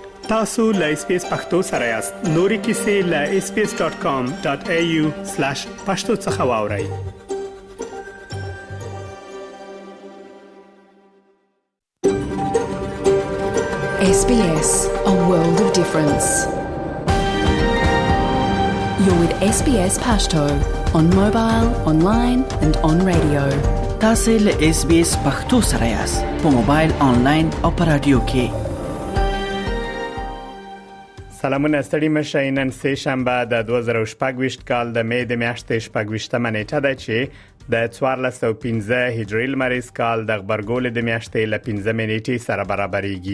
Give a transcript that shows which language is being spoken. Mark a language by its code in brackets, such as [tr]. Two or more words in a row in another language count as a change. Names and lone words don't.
[ps] tasu.lspace پښتو سره یاست. نوري کیسې له sbs.com.au/pashto څخه واورئ. [en] SBS, a world of difference. You're with SBS Pashto on mobile, online and on radio. [ps] تاسو له SBS پښتو سره یاست په موبایل آنلاین او په رادیو کې. سلامونه ستړي مشه. نن سه شنبه د 2024 کال د مې د میاشتې 28مه نیټه ده چې د 1415 هجري لمریز کال د خبرګول د میاشتې ل 15 نیټې سره برابرېږي.